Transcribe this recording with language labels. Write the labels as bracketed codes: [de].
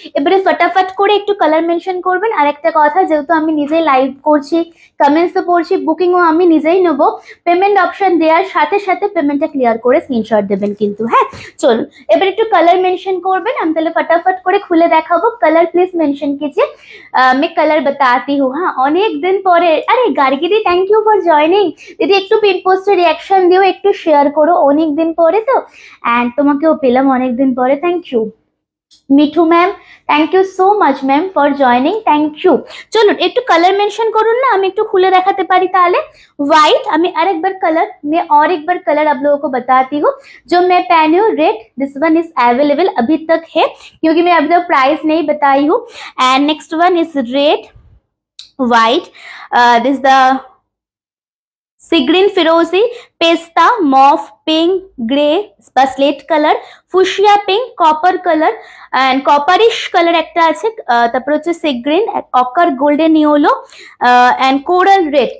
[bn] এবারে ফটাফট করে একটু কালার মেনশন করবেন। আর একটা কথা, যেহেতু আমি নিজেই লাইভ করছি, কমেন্টসও পড়ছি, বুকিংও আমি নিজেই নেবো, পেমেন্ট অপশন দেওয়ার সাথে সাথে পেমেন্টটা ক্লিয়ার করে স্ক্রিনশট দেবেন কিন্তু, হ্যাঁ। চলুন এবার একটু কালার মেনশন করবেন, আমি তাহলে ফটাফট করে খুলে দেখাবো। কালার প্লিজ মেনশন [hi] कीजिए, मैं कलर बताती हूँ। हाँ [bn] অনেক দিন পরে, আরে গার্গী দি থ্যাংক ইউ ফর জয়নিং। দিদি একটু পিন পোস্টে রিয়াকশন দিও, একটু শেয়ার করো, অনেক দিন পরে তো, অ্যান্ড তোমাকেও পেলাম অনেক দিন পরে, thank you. Mithu ma'am thank you so much ma'am for joining, thank you. চলুন একটু কালার মেনশন করুন না, আমি একটু [hi] खुले [bn] দেখাতে পারি তাহলে। [hi] व्हाइट, [bn] আমি আরেকবার [hi] कलर, मैं और एक बार कलर आप लोगों को बताती हूँ। जो मैं पहनी हूँ red, [en] this one is available [hi] अभी तक है क्योंकि मैं अभी तक प्राइस नहीं बताई हूँ। [en] and next one is red, [bn] white, this the C green, फिरोजी, pista, mauve, pink, grey, slate colour, fuchsia pink, copper colour and কপারিশ colour একটা আছে, তারপর হচ্ছে sea green, ochre golden yellow and coral red.